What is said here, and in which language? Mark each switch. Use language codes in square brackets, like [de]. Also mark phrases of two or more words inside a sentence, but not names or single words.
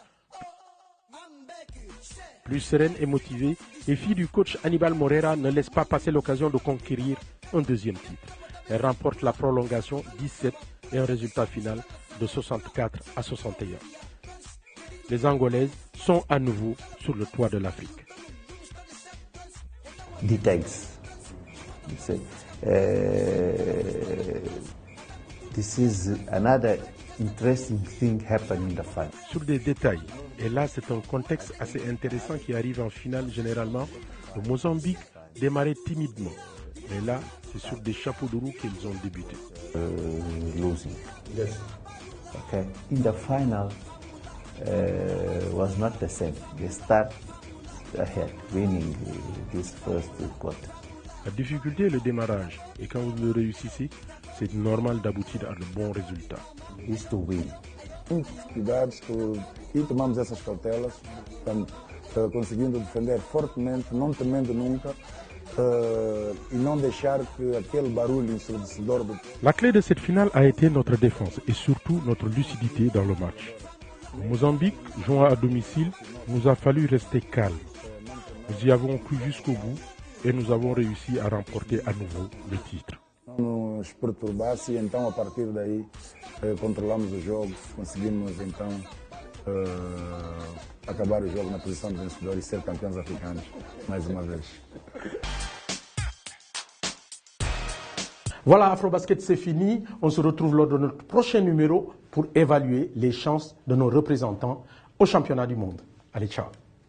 [fr] Plus sereine et motivée, les filles du coach Hannibal Moreira ne laissent pas passer l'occasion de conquérir un deuxième titre. Elles remportent la prolongation 17 et un résultat final de 64-61. Les Angolaises sont à nouveau sur le toit de l'Afrique. [en] Details. This is another interesting thing happened in the final. [fr] Sur des détails, et là c'est un contexte assez intéressant qui arrive en finale généralement. Le Mozambique démarrait timidement, mais là c'est sur des chapeaux de roue qu'ils ont débuté. [en] Losing. Yes. Okay. In the final was not the same. They start ahead, winning this first quarter. [fr] La difficulté est le démarrage, et quand vous le réussissez, c'est normal d'aboutir à de bons résultats. [en] Is to win. [pt] Cuidados e tomamos essas cautelas, conseguindo defender fortemente, não temendo nunca, e não deixar que aquele barulho ensurdecedor. [fr] La clé de cette finale a été notre défense et surtout notre lucidité dans le match. Au Mozambique, jouant à domicile, nous a fallu rester calme. Nous y avons cru jusqu'au bout et nous avons réussi à remporter à nouveau le titre. [pt] Não nos perturbasse e então a partir daí controlamos o jogo, conseguimos então acabar o jogo na posição de vencedor e ser campeões africanos mais uma vez. [fr] Voilà, Afrobasket, c'est fini. On se retrouve lors de notre prochain numéro pour évaluer les chances de nos représentants au championnat du monde. Allez, ciao.